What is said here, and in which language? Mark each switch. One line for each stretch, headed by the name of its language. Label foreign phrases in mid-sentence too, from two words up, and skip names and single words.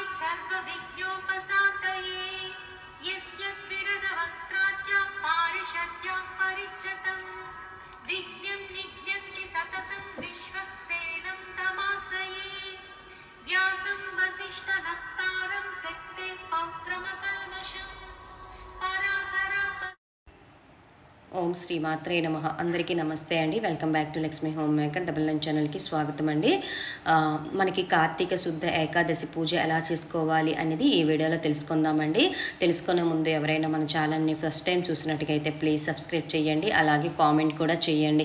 Sanskrit: सर्वविघ्नोपशान्तये यस्य विरदवक्त्राद्या पारिषद्या परिष्यतं विघ्नं निघ्नन्ति सततं विश्वक्सेनं तमाश्रये व्यासं वसिष्ठनप्तारं शक्ते पौत्रमकल्मषं पराशरा ఓం శ్రీ మాత్రే నమః.
Telugu: అందరికీ నమస్తే అండి.
English: welcome back to
Telugu: లక్ష్మీ హోమ్ మేకర్
English: double nine
Telugu: ఛానల్కి స్వాగతం అండి. మనకి కార్తీక శుద్ధ ఏకాదశి పూజ ఎలా చేసుకోవాలి అనేది ఈ వీడియోలో తెలుసుకుందామండి. తెలుసుకునే ముందు ఎవరైనా మన ఛానల్ని
English: first time
Telugu: చూసినట్టుగైతే
English: please subscribe
Telugu: చేయండి, అలాగే కామెంట్ కూడా చేయండి.